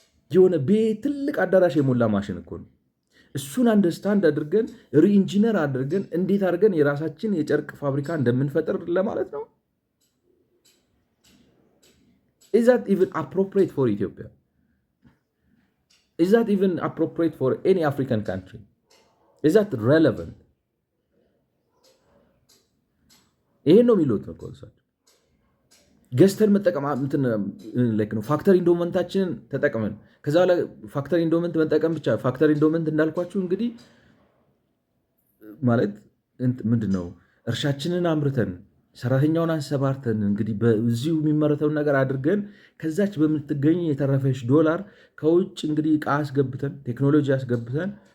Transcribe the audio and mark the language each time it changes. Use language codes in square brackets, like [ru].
[am] የሆነ ቤት ትልቅ አዳራሽ የሞላ ማሽን እኮ ነው። እሱን አንደርስታንድ አድርገን ሪኢንጂነር አድርገን እንዴት አድርገን የራሳችን የጨርቅ ፋብሪካ እንደምንፈጥር ለማለት ነው። [en] is that even appropriate for Ethiopia? Is that even appropriate for any African country? Is that relevant? [am] ይሄን ነው የሚሉት ነው ኮንሰፕት ገዝተን መጠቀም ነው። ፋክተሪ ኢንዶመንታችንን ተጠቅመን ከዛ በኋላ ፋክተሪ ኢንዶመንት መጠቀም ብቻ። ፋክተሪ ኢንዶመንት እንዳልኳችሁ እንግዲህ ማለት ምንድነው እርሻችንን አምርተን ሰራተኛውን አንሰባርተን እንግዲህ በዚሁ የሚመረተውን ነገር አድርገን ከዛች በምትገኝ የተረፈች ዶላር ከውጭ እንግዲህ ዕቃ አስገብተን ቴክኖሎጂ አስገብተን